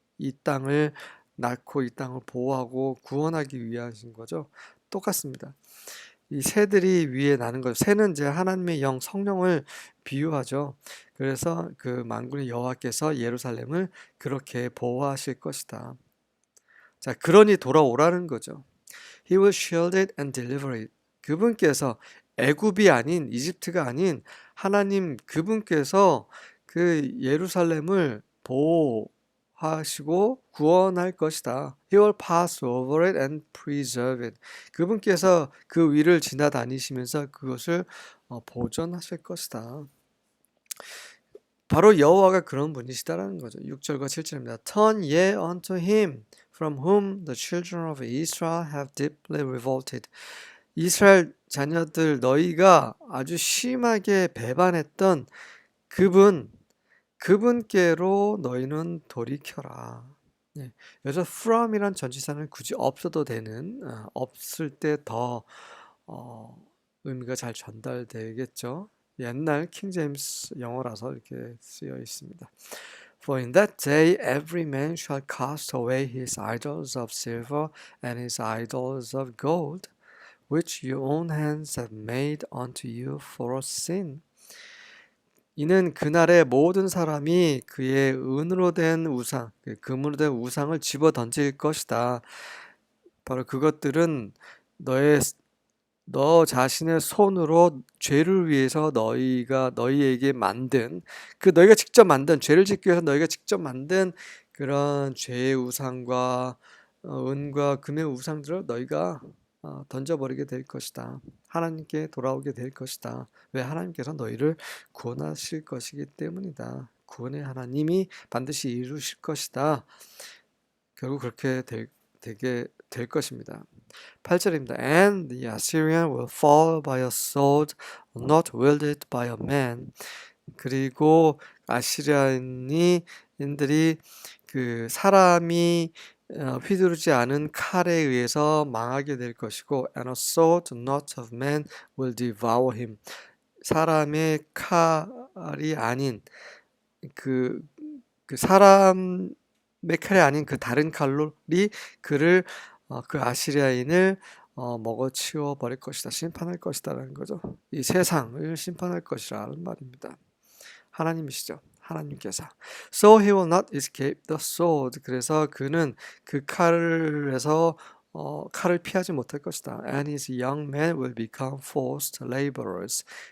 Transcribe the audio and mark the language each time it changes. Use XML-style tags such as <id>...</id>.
<ko>이 땅을 낳고 이 땅을 보호하고 구원하기 위하신 거죠. 똑같습니다. 이 새들이 위에 나는 것, 새는 이제 하나님의 영 성령을 비유하죠. 그래서 그 만군의 여호와께서 예루살렘을 그렇게 보호하실 것이다. 자, 그러니 돌아오라는 거죠.</ko> <en>He will shield it and deliver it.</en> <ko>그분께서 애굽이 아닌 이집트가 아닌 하나님 그분께서 그 예루살렘을 보호하시고 구원할 것이다.</ko> <en>He will pass over it and preserve it.</en> <ko>그분께서 그 위를 지나다니시면서 그것을 보존하실 것이다. 바로 여호와가 그런 분이시다라는 거죠. 6절과 7절입니다.</ko> <en>Turn ye unto him from whom the children of Israel have deeply revolted.</en> <ko>이스라엘 자녀들 너희가 아주 심하게 배반했던 그분께로 너희는 돌이켜라. 여기서 from이란 전치사는 굳이 없어도 되는 없을 때 더 의미가 잘 전달되겠죠. 옛날 킹 제임스 영어라서 이렇게 쓰여 있습니다.</ko> <en>For in that day every man shall cast away his idols of silver and his idols of gold, which your own hands have made unto you for a sin.</en> <ko>이는 그날에 모든 사람이 그의 은으로 된 우상, 금으로 된 우상을 집어 던질 것이다. 바로 그것들은 너 자신의 손으로 죄를 위해서 너희에게 만든 너희가 직접 만든 죄를 짓기 위해서 너희가 직접 만든 그런 죄의 우상과 은과 금의 우상들을 너희가 던져버리게 될 것이다. 하나님께 돌아오게 될 것이다. 왜? 하나님께서 너희를 구원하실 것이기 때문이다. 구원의 하나님이 반드시 이루실 것이다. 결국 그렇게 되게 될 것입니다. 8절입니다.</ko> <en>And the Assyrian will fall by a sword not wielded by a man.</en> <ko>그리고 아시리아인들이 그 사람이 휘두르지 않은 칼에 의해서 망하게 될 것이고,</ko> <en>and a sword not of man will devour him.</en> <ko>사람의 칼이 아닌 그 사람의 칼이 아닌 그 다른 칼이 그를 그 아시리아인을 먹어치워 버릴 것이다. 심판할 것이다라는 거죠. 이 세상을 심판할 것이라는 말입니다. 하나님이시죠. 하나님께서.</ko> <en>So he will not escape the sword.</en> <ko>그래서 그는 그 칼에서 칼을 피하지 못할 것이다.</ko> <en>And his young men will become forced laborers.</en>